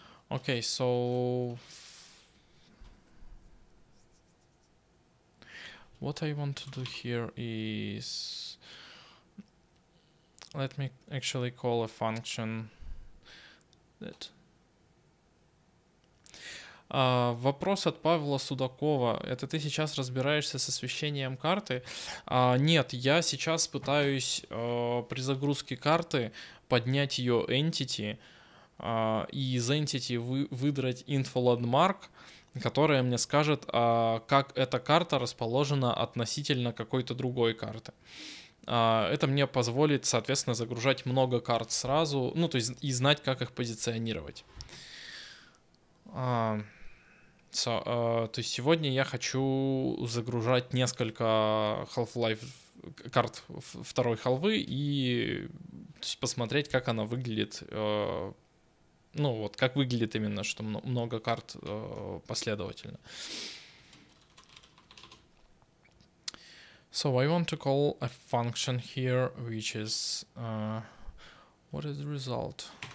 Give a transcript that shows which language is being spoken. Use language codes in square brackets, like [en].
[en] Okay, so what I want to do here is, let me actually call a function that. [ru] Вопрос от Павла Судакова. Это ты сейчас разбираешься с освещением карты? Нет, я сейчас пытаюсь при загрузке карты поднять ее entity и из entity выдрать info landmark, которая мне скажет, как эта карта расположена относительно какой-то другой карты. Это мне позволит, соответственно, загружать много карт сразу, ну, то есть и знать, как их позиционировать. То есть сегодня я хочу загружать несколько Half-Life карт второй халвы и посмотреть, как она выглядит. Ну вот, как выглядит именно, что много карт последовательно. [en] So I want to call a function here, which is what is the result?